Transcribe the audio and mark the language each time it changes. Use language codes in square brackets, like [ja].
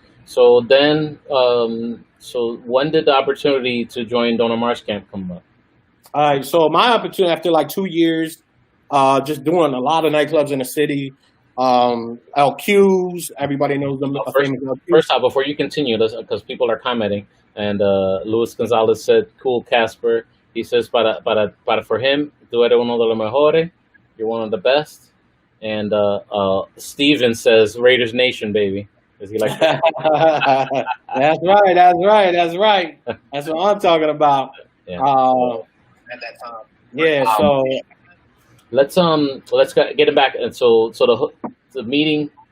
[en] So then, so when did the opportunity to join Don Omar's camp come up? All right, so my opportunity after like 2 years, just doing a lot of nightclubs in the city. LQs, everybody knows them. Famous LQs. First off, before you continue, because people are commenting, and Luis Gonzalez said, "Cool, Casper." He says, [es] para for him, tú eres uno de los mejores. [en] You're one of the best. And Steven says, Raiders Nation, baby. Is he like that? That's right. That's what I'm talking about. Yeah. At that time. Yeah. So let's get it back. And so the meeting.